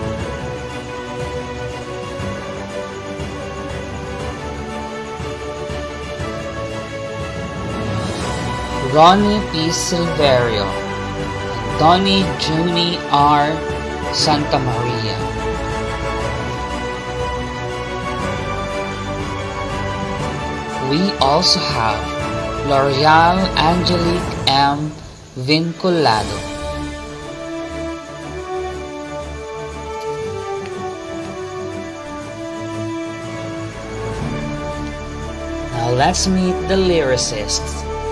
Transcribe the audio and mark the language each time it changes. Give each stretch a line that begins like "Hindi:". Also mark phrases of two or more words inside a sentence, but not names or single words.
English: Ronnie P. Silverio, Donnie Juni R. Santa Maria. We also have L'Oreal Angelique M. Vinculado. Now let's meet the lyricists.